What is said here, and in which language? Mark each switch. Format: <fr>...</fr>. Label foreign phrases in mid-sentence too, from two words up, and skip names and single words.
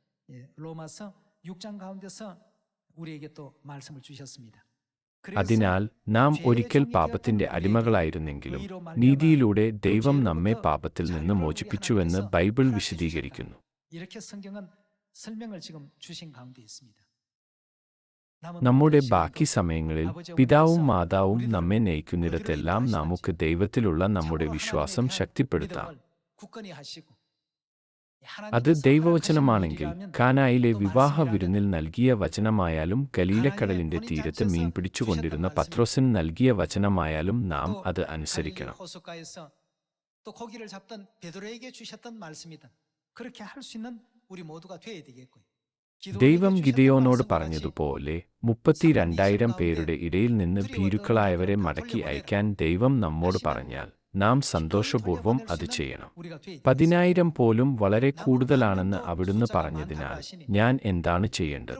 <ko>로마서 6장 가운데서 우리에게 또 말씀을 주셨습니다.</ko> <ml>അതിനാൽ നാം ഒരിക്കൽ പാപത്തിന്റെ അടിമകളായിരുന്നെങ്കിലും നീതിയിലൂടെ ദൈവം നമ്മെ പാപത്തിൽ നിന്ന് മോചിപ്പിച്ചുവെന്ന് ബൈബിൾ വിശദീകരിക്കുന്നു.</ml> <ko>이렇게 성경은 설명을 지금 주신 가운데 있습니다.</ko> <ml>നമ്മുടെ ബാക്കി സമയങ്ങളിൽ പിതാവും മാതാവും നമ്മെ നയിക്കുന്നിടത്തെല്ലാം നമുക്ക് ദൈവത്തിലുള്ള നമ്മുടെ വിശ്വാസം ശക്തിപ്പെടുത്താം. അത് ദൈവവചനമാണെങ്കിൽ കാനായിലെ വിവാഹ വിരുന്നിൽ നൽകിയ വചനമായാലും ഗലീലക്കടലിന്റെ തീരത്ത് മീൻ പിടിച്ചുകൊണ്ടിരുന്ന പത്രോസിന് നൽകിയ വചനമായാലും നാം അത് അനുസരിക്കണം.</ml> <ko>또 고기를 잡던 베드로에게 주셨던 말씀이든 그렇게 할 수 있는 우리 모두가 되어야 되겠고요.</ko> <ml>ദൈവം ഗിദെയോനോട് പറഞ്ഞതുപോലെ 32,000 പേരുടെ ഇടയിൽ നിന്ന് ഭീരുക്കളായവരെ മടക്കി അയക്കാൻ ദൈവം നമ്മോട് പറഞ്ഞാൽ നാം സന്തോഷപൂർവ്വം അത് ചെയ്യണം. 10,000 പോലും വളരെ കൂടുതലാണെന്ന് അവിടുന്ന് പറഞ്ഞതിനാൽ ഞാൻ എന്താണ് ചെയ്യേണ്ടത്?</ml>